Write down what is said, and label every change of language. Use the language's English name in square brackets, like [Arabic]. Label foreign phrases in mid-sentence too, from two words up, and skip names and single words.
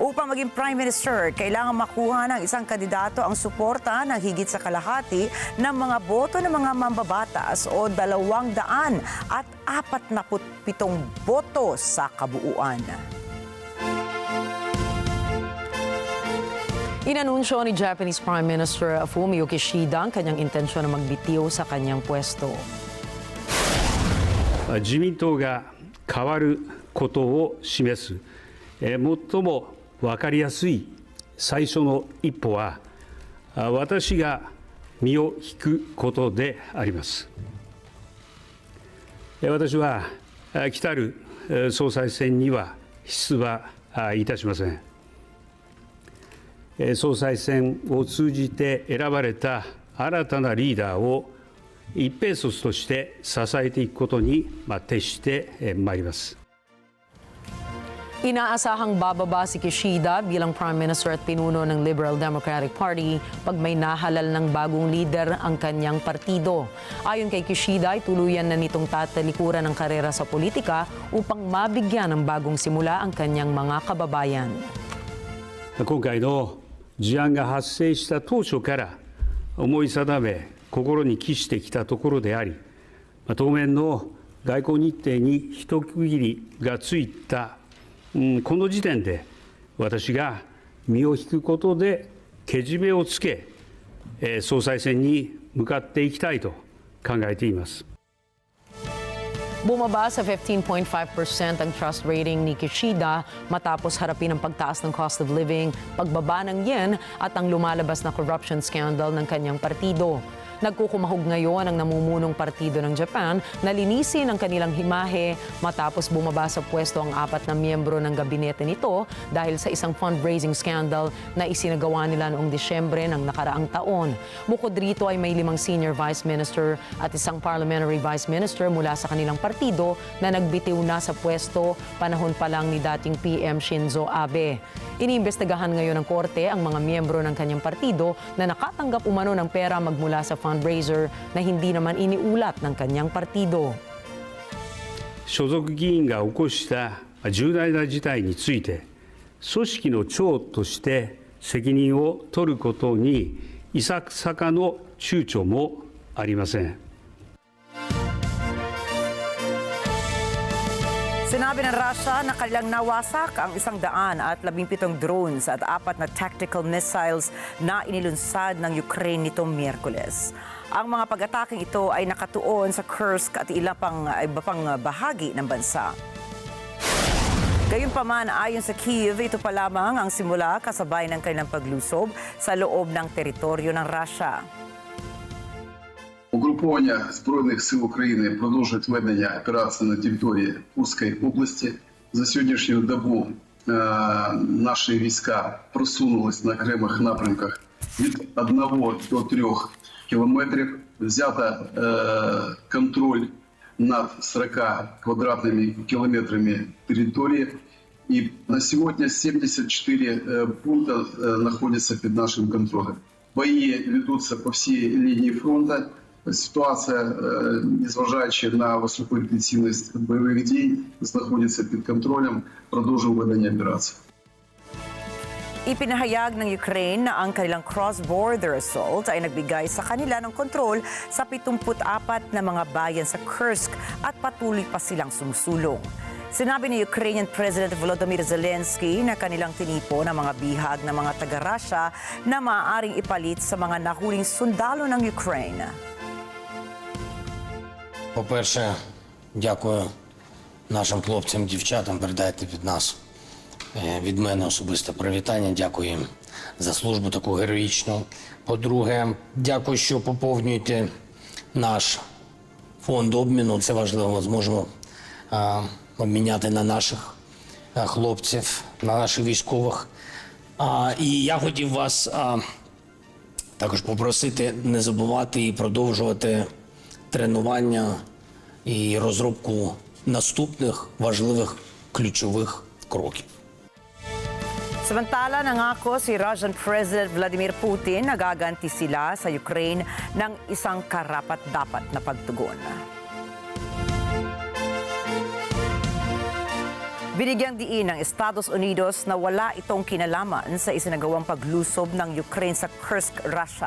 [Filipino] Upang maging [English] prime minister, [Filipino] kailangan makuha ng isang kandidato ang suporta ng higit sa kalahati ng mga boto ng mga mambabatas o 247 boto sa kabuuan. Inanunsyo ni [English] Japanese Prime Minister [Filipino] Fumio Kishida ang kanyang intensyon na magbitiw sa kanyang pwesto. [Japanese] 自民党が変わることを示す最も分かりやすい最初の一歩は私が身を引くことであります。私は来たる総裁選には出馬いたしません。総裁選を通じて選ばれた新たなリーダーを一兵卒として支えていくことに徹してまいります。 [Filipino] Inaasahang bababa si Kishida bilang [English] Prime Minister [Filipino] at pinuno ng Liberal Democratic Party pag may nahalal ng bagong leader ang kanyang partido. Ayon kay Kishida, ay tuluyan na nitong tatalikuran ng karera sa politika upang mabigyan ng bagong simula ang kanyang mga kababayan. [Japanese] 今回の事案が発生した当初から思い定め心に帰してきたところであり、当面の外交日程に一区切りがついたこの時点で私が身を引くことでけじめをつけ総裁選に向かっていきたいと考えています。 [Filipino] Bumaba sa 15.5% ang [English] trust rating [Filipino] ni Kishida matapos harapin ang pagtaas ng [English] cost of living, [Filipino] pagbaba ng yen at ang lumalabas na [English] corruption scandal [Filipino] ng kanyang partido. Nagkukumahog ngayon ang namumunong partido ng Japan na linisin ang kanilang himahe matapos bumaba sa pwesto ang 4 na miyembro ng gabinete nito dahil sa isang [English] fundraising scandal [Filipino] na isinagawa nila noong Disyembre ng nakaraang taon. Bukod rito ay may 5 [English] senior vice minister [Filipino] at isang [English] parliamentary vice minister [Filipino] mula sa kanilang partido na nagbitiw na sa pwesto panahon pa lang ni dating PM Shinzo Abe. Iniimbestigahan ngayon ng korte ang mga miyembro ng kanyang partido na nakatanggap umano ng pera magmula sa fundraiser na hindi naman iniulat ng kanyang partido. [Japanese] 所属議員が起こした重大な事態について組織の長として責任を取ることにいささかの躊躇もありません。 [Filipino] Sinabi ng Russia na kanilang nawasak ang 117 drones at 4 na tactical missiles na inilunsad ng Ukraine nitong Miyerkules. Ang mga pag-ataking ito ay nakatuon sa Kursk at iba pang bahagi ng bansa. Gayunpaman, ayon sa Kyiv, ito pa lamang ang simula kasabay ng kanilang paglusob sa loob ng teritoryo ng Russia. [Ukrainian] Угруповання Збройних сил України продовжують ведення операції на території Курської області. За сьогоднішню добу наші війська просунулись на окремих напрямках від 1 до 3 кілометрів. Взято контроль над 40 квадратними кілометрами території. І на сьогодні 74 пункти знаходяться під нашим контролем. Бої ведуться по всій лінії фронту. Ситуація, незважаючи на високу інтенсивність бойових дій, знаходиться під контролем, продовжуємо ведення операції. [Filipino] Ipinahayag ng Ukraine na ang kanilang [English] cross-border assault [Filipino] ay nagbigay sa kanila ng kontrol sa 74 na mga bayan sa Kursk at patuloy pa silang sumusulong. Sinabi ni [English] Ukrainian President [Filipino] Volodymyr Zelensky na kanilang tinipo ng mga bihag ng mga taga-Russia na maaaring ipalit sa mga nahuling sundalo ng Ukraine. [Ukrainian] По-перше, дякую нашим хлопцям, дівчатам, передайте від мене особисте привітання, дякую їм за службу таку героїчну. По-друге, дякую, що поповнюєте наш фонд обміну, це важливо, зможемо обміняти на наших хлопців, на наших військових. І я хотів вас також попросити не забувати і продовжувати тренування і розробку наступних важливих ключових кроків. [Filipino] Samantala, nangako si [English] Russian President [Filipino] Vladimir Putin na gaganti sila sa Ukraine ng isang karapat-dapat na pagtugon. Binigyang diin ng Estados Unidos na wala itong kinalaman sa isinagawang paglusob ng Ukraine sa Kursk, Russia.